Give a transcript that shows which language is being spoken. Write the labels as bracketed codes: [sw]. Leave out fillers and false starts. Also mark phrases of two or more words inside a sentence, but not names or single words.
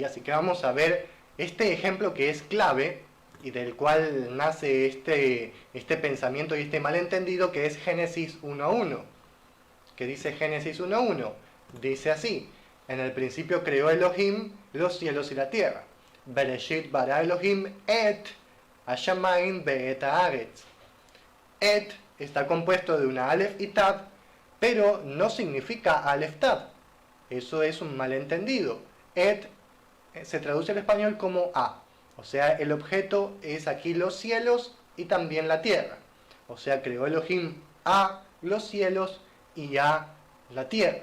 [es] Así que vamos a ver este ejemplo que es clave y del cual nace este pensamiento y este malentendido, que es Génesis 1.1. ¿Qué dice Génesis 1.1? Dice así: en el principio creó Elohim los cielos y la tierra. [he] בראשית ברא אלהים את השמים ואת הארץ. [es] Et está compuesto de una Aleph y Tab, pero no significa Aleph Tab. Eso es un malentendido. Et se traduce al español como A. O sea, el objeto es aquí los cielos y también la tierra. O sea, creó Elohim A los cielos y A la tierra.